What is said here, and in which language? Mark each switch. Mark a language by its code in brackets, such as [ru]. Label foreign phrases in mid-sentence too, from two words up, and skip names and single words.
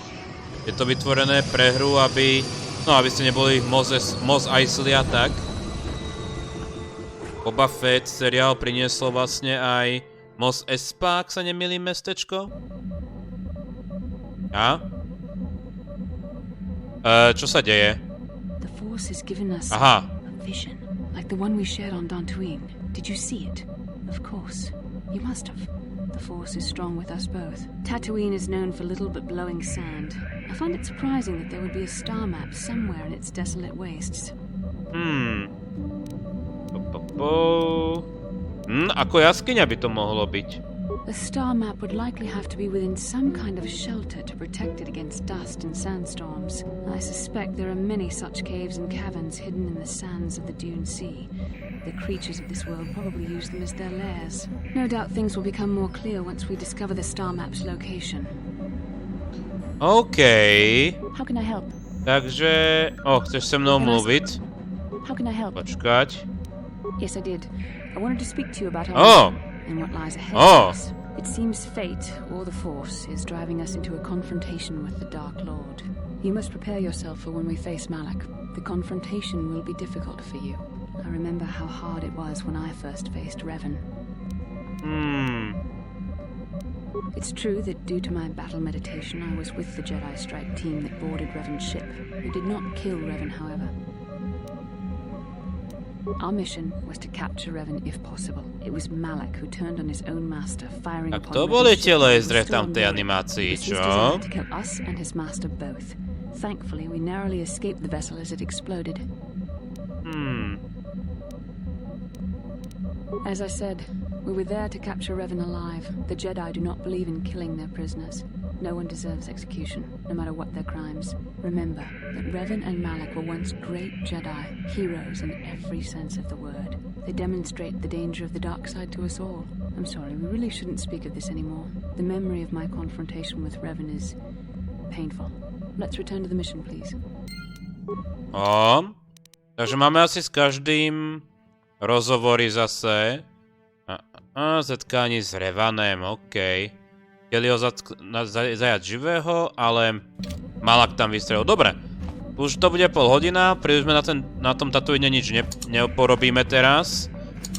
[sk] Je to vytvorené pre hru, aby ste neboli Mos Eisley a tak. Boba Fett seriál priniesol vlastne aj Mos Espa, ak sa nemýlim, mestečko. A? Čo sa deje? [en] The Force has given us [sk] Aha. [en] a vision, like the one we shared on Tatooine. Did you see it? Of course. You must have. The Force is strong with us both. Tatooine is known for little but blowing sand. I find it surprising that there would be a star map somewhere in its desolate wastes. [sk] Ako jaskyňa by to mohlo byť. [en] The star map would likely have to be within some kind of shelter to protect it against dust and sandstorms. I suspect there are many such caves and caverns hidden in the sands of the Dune Sea. The creatures of this world probably use them as their lairs. No doubt things will become more clear once we discover the star map's location. OK. How can I help? [cs] Takže... chceš se mnou mluvit? [en] How can I help? [sk] Počkať. [en] Yes, I did. I wanted to speak to you about our and what lies ahead of us. It seems fate, or the Force, is driving us into a confrontation with the Dark Lord. You must prepare yourself for when we face Malak. The confrontation will be difficult for you. I remember how hard it was when I first faced Revan. It's true that due to my battle meditation, I was with the Jedi strike team that boarded Revan's ship. We did not kill Revan, however. Our mission was to capture Revan if possible. It was Malak who turned on his own master, firing upon [sk] to boli tie lasery v tamtej animácii, čo? [en] To kill us and his master both. Thankfully, we narrowly escaped the vessel as it exploded. As I said, we were there to capture Revan alive. The Jedi do not believe in killing their prisoners. No one deserves execution, no matter what their crimes. Remember that Revan and Malak were once great Jedi, heroes in every sense of the word. They demonstrate the danger of the dark side to us all. I'm sorry, we really shouldn't speak of this anymore. The memory of my confrontation with Revan is painful. Let's return to the mission, please. [sk] Takže máme asi s každým rozhovory zase. [cs] Zetkání s Revanem, OK. [sk] Chceli ho zajať živého, ale Malak tam vystrelil. Dobre, už to bude pol hodina, príliš sme na tom Tatooine nič neporobíme teraz.